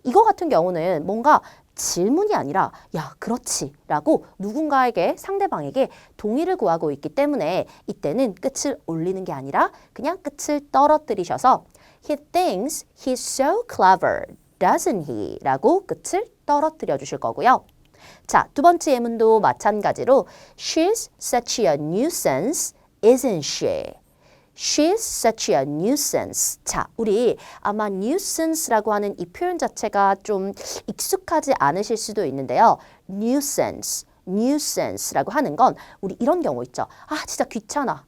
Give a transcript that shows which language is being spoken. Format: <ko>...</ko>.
<ko>이거 같은 경우는 뭔가 질문이 아니라 야, 그렇지 라고 누군가에게 상대방에게 동의를 구하고 있기 때문에 이때는 끝을 올리는 게 아니라 그냥 끝을 떨어뜨리셔서</ko> <en>He thinks he's so clever, doesn't he?</en> <ko>라고 끝을 떨어뜨려 주실 거고요. 자, 두 번째 예문도 마찬가지로</ko> <en>She's such a nuisance, isn't she? She's such a nuisance.</en> <ko>자, 우리 아마 nuisance라고 하는 이 표현 자체가 좀 익숙하지 않으실 수도 있는데요. nuisance, nuisance라고 하는 건 우리 이런 경우 있죠. 아, 진짜 귀찮아.</ko>